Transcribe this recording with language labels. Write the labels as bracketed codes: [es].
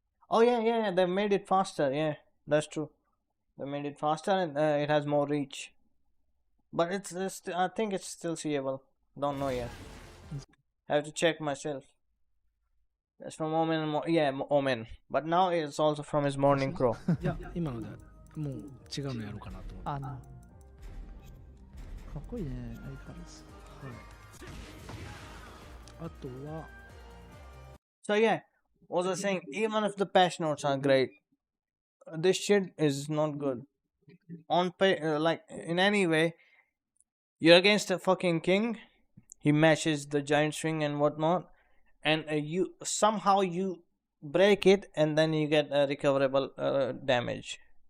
[en] Oh yeah, they made it faster. Yeah, that's true. They made it faster and it has more reach. But it's I think it's still seeable. Don't know yet. Have to check myself. That's from Omen. Yeah, Omen. But now it's also from his morning crow. [ja] いや今のでもう違うのやろうかなと思ってかっこいいね、相変わらず。あとは [en] So yeah, what was I saying? Even if the patch notes are great, this shit is not good. On like in any way, you're against a fucking king. He matches the giant swing and whatnot, and you somehow you break it, and then you get recoverable damage.